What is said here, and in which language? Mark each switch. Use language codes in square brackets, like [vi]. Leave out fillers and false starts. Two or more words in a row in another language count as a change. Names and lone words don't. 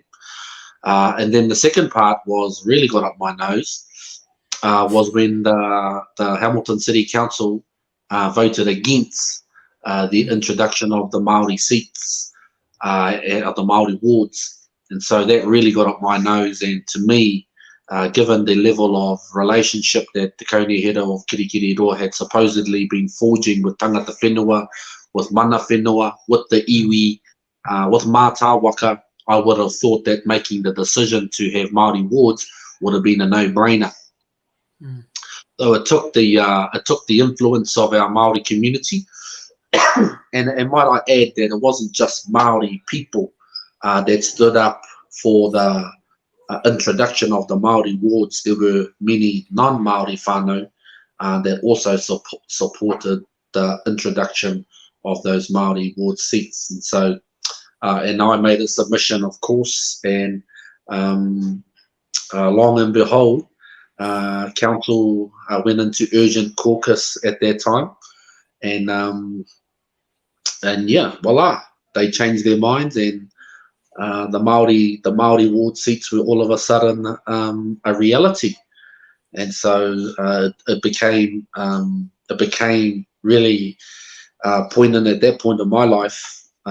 [en] And then the second part was really got up my nose, was when the Hamilton City Council voted against the introduction of the Māori seats, of the Māori wards. And so that really got up my nose. And to me, given the level of relationship that Te Kauni Hera of Kirikiriroa had supposedly been forging with [mi] tangata whenua, [en] with [mi] mana whenua, [en] with the iwi, with mātāwaka, I would have thought that making the decision to have Māori wards would have been a no-brainer. So it took the influence of our Māori community, and might I add that it wasn't just Māori people that stood up for the introduction of the Māori wards. There were many non-Māori whānau that also supported the introduction of those Māori ward seats. And so, and I made a submission, of course, and long and behold, council went into urgent caucus at that time, and yeah, voila, they changed their minds, and the Māori ward seats were all of a sudden a reality, and so it became really poignant at that point in my life